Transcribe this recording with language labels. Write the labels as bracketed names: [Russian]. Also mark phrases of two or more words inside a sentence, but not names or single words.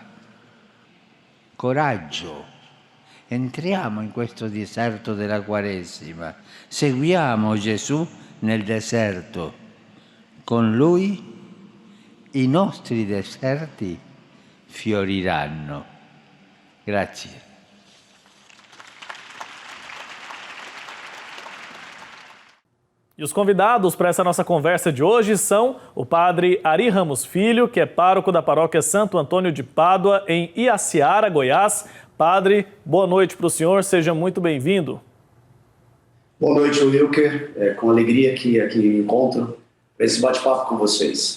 [Italian] Coraggio, entriamo in questo deserto della Quaresima, seguiamo Gesù nel deserto. Con Lui i nostri deserti fioriranno. Grazie. [Portuguese] E os convidados para essa nossa conversa de hoje são o padre Ari Ramos Filho, que é pároco da paróquia Santo Antônio de Pádua, em Iaciara, Goiás. Padre, boa noite para o senhor, seja muito bem-vindo. Boa noite, Wilker. É com alegria que aqui me encontro para esse bate-papo com vocês.